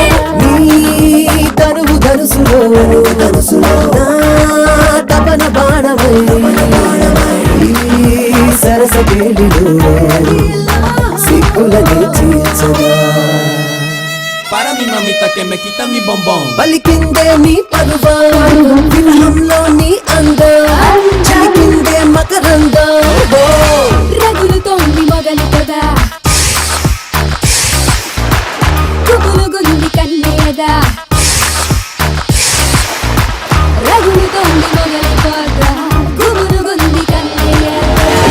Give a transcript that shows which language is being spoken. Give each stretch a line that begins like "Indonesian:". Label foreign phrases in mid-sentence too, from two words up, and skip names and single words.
Telugu: నీ తనువు ధనుసులో నా తపన బాణమై ఈ సరస కేళిలో సిక్కులని తీర్చగా
Spanish: Para mi mamita que me quita mi bombón.
Telugu: పలికిందే నీ పరువం విరహంలో నీ అందం చిలికిందే మకరందం రగులుతోంది మొగలి పొద గుబులుగుంది కన్నయ్యదా రగులుతోంది మొగలి పొద గుబులుగుంది కన్నయ్యదా